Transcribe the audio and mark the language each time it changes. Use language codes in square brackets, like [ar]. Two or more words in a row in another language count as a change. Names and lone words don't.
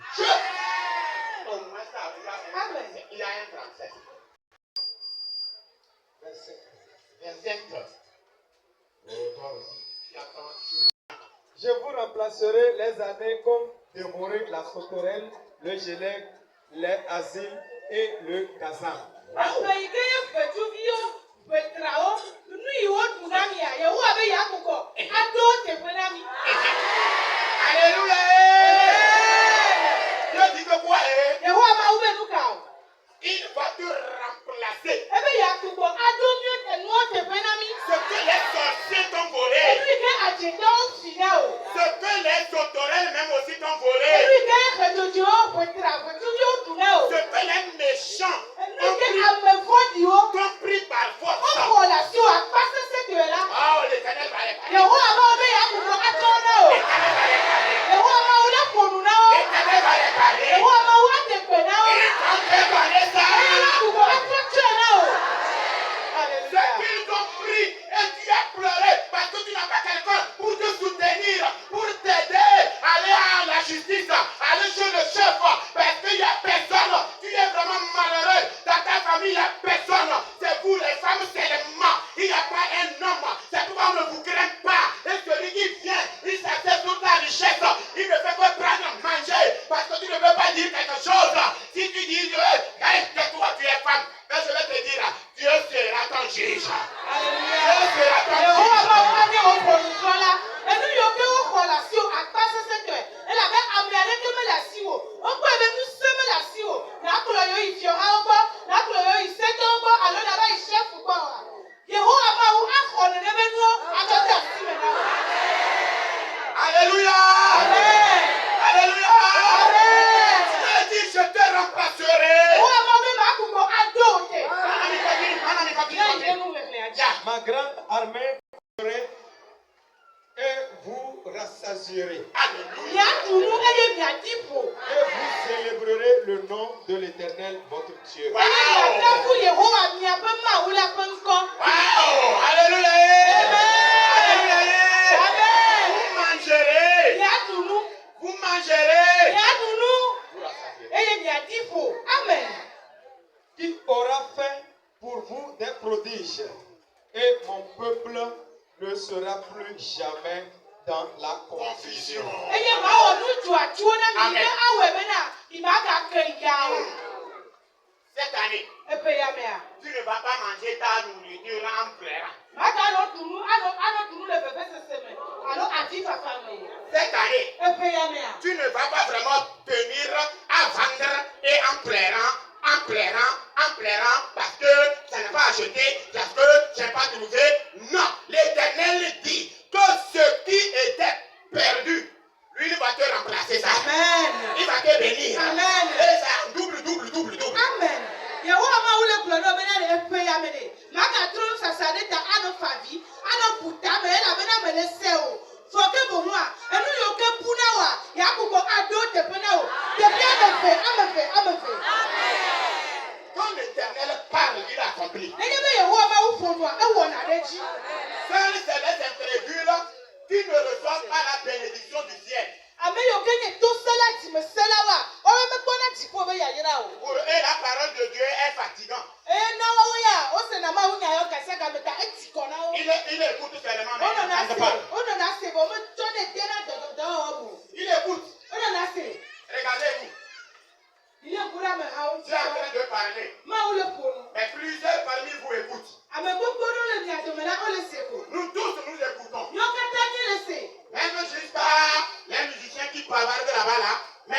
[fr] Il y a un français. 25. Je vous remplacerai les années qu'ont démorer la sauterelle, le gélec, les asiles et le gazan. [ee] Ame yi ke ye fetsuviwo, fetrawo, nu yiwo ɖu na mia, Yehowa be yeakpɔkɔ aɖo teƒe na mi. [fr] Alléluia. Dieu dit que quoi? [ee] Yehowa Mawu be nu ka o. [fr] Il va te remplacer. [ee] Ebe yeakpɔkɔ aɖo nuwo teƒe na mi. [fr] Ce que les sorciers t'ont [ee] Enu [fr] volé. [ee] yi ke adzetɔwo fi na o. [fr] Ce que les sauterelles même aussi t'ont [ee] Enu [fr] volé. [ee] yi ke xedzodziwo, fetsuviwo ɖu na o. [fr] Ce que les méchants [ee] Enu yi ke ame vɔ̃ɖiwo [fr] t'ont pris par force. [ee] wowɔ le asi wo akpasese tɔe la. [fr] Oh, l'Éternel va les parler. [ee] Yehowa Mawu be yeakpɔkɔ atrɔ na o. [fr] L'Éternel va les parler. [ee] Yehowa Mawu le ƒo nu na wo. [fr] L'Éternel va les parler. [ee] Yehowa Mawu ate kpe na wo. [fr] Ils t'ont préparé ça. [ee] Eye yeakpɔkɔ atrɔ tsɔe na o. [fr] Ce Alléluia. qu'ils ont pris et tu as pleuré parce que tu n'as pas quelqu'un pour te soutenir, pour t'aider à aller à la justice, aller chez le chef parce qu'il n'y a personne. Tu es vraiment malheureux. Dans ta famille, il n'y a personne. C'est vous les femmes seulement. Il n'y a pas un homme. C'est pourquoi on ne vous craint pas. Et celui qui vient, il s'assied sur ta richesse. Il ne fait que prendre manger parce que tu ne veux pas dire quelque chose. Si tu dis, hey, tais-toi, tu es femme. Mais je vais te dire, Dieu sera ton juge. Alléluia. Dieu sera ton [ee] Yehowa [fr] juge. [ee] Mawu anye wo ƒo nu trɔ la. Enu yiwo ke woxɔ le asi wo akpasese tɔe. Elabe ame aɖeke mele asi wo. Wokpɔe be ŋusẽ mele asi wo. Nakplɔ yewo yi fiɔhawo gbɔ, nakplɔ yewo yi setɔwo gbɔ alo nava yi shefu gbɔ oa. Yehowa Mawu axɔ nenema nuwo atsɔ de asi me na wo. [fr] Alléluia. Amen. Alléluia. Amen. Dieu dit, je te remplacerai. [ee] Yehowa Mawu be makpɔkɔ aɖo wo te. [fr] Alléluia. [ee] Ne yi enu ʋeʋlia dzi. [fr] Ma grande armée serait et vous rassasierez. [ee] Miaɖu nu eye miaɖi ƒo. [fr] Et vous célébrerez le nom de l'Éternel votre Dieu. Wow. [ee] Eye miakafu Yehowa miaƒe Mawu la ƒe ŋkɔ. [fr] Wow. Alléluia. Alléluia. Amen. Vous mangerez. [ee] Miaɖu nu. [fr] Vous mangerez. [ee] Miaɖu nu [fr] Vous rassasierez. [ee] eye miaɖi ƒo. [fr] Amen. Qui aura fait pour vous des prodiges, et mon peuple ne sera plus jamais dans la confusion. [ee] Eye mawɔ nu dzɔatsuwo na mi [fr] Amen. [ee] ke awɔe bena mi magake ya o. [fr] Cette année, [ee] Eƒe ya mea. [fr] tu ne vas pas manger ta nourriture en pleurant. [ee] Maganɔ ɖu nu anɔ ɖu nu le vevesese me alo avifafa me. [fr] Cette année, Eƒe ya mea. tu ne vas pas vraiment tenir à vendre et en pleurant, parce que ça n'a pas acheté, parce que je n'ai pas trouvé. Non, l'Éternel dit que ce qui était perdu, lui, il va te remplacer ça. Amen. Il va te bénir. Amen. Et ça, double. Amen. [ee] Yehowa Mawu le gblɔ ɖo bena le eƒe ya me ɖe. Magatrɔ nusasa ɖe ta anɔ fa vi, anɔ ƒuta me elabena mele se o. Fɔ ke bomoa, enu yiwo ke buna woa, yakpɔkɔ aɖo teƒe na wo. Teƒe ame eve. [fr] Quand l'Éternel parle, il accomplit. [ee] Nenye be Yehowa Mawu ƒo nua, ewɔna ɖe dzi. [fr] Seuls c'est les imprévus qui ne reçoivent pas la bénédiction du ciel. [ee] Ame yiwo ke nye tosela dzimesela woa, wɔwɔ mekpɔna dziƒo be yayra o. [fr] Pour eux, la parole de Dieu est fatigante. [ee] Eye na woawo ya, wosena Mawu nya yɔ gase game ta eti kɔ na wo. [fr] Il écoute seulement, mais il n'entend pas. [ee] Wonɔna se vɔ metsɔnɛ de na dɔdɔdɔwɔwɔ mo. [fr] Il écoute. [ee] Wonɔna se. [fr] Regardez-vous. [ee] Iye kura amehawo [fr] Tu es en train de parler. [ee] Mawu le ƒo nu. [fr] Mais plusieurs parmi vous écoutent. [ee] Ame gbogbo ɖewo le mia dome la wole se ko. [fr] Nous tous, nous écoutons. [ee] Yɔ katã nye le se. [fr] Même jusqu'à les musiciens qui bavardent là-bas, là,